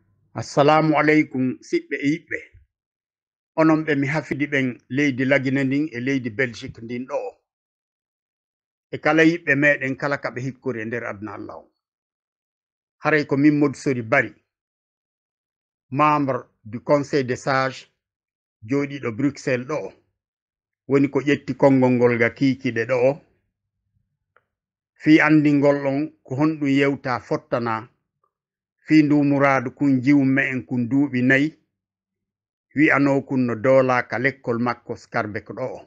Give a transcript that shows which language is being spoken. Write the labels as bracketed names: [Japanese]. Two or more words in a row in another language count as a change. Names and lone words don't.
[Arabic] Assalamu alaikum [Fula] siɓɓe e yiɓɓe onon ɓe mi hafidi ɓen leydi lagine ndin e leydi Belgique ndin ɗo e kala yiɓɓe meɗen kala kaɓe hikkori e nder aduna Allah o haray ko min Modou Sori Bari [French] membre du conseil des sages [Fula] joɗiɗo Bruxelles ɗo woni ko ƴetti konngol ngol ga kikiɗe ɗo fi andingol ɗon ko honɗum yewta fottana fi ndumuradu kun jiwme en kun duuɓi 4 wi'ano kun no dola ka lekkol makko Skarbek ɗo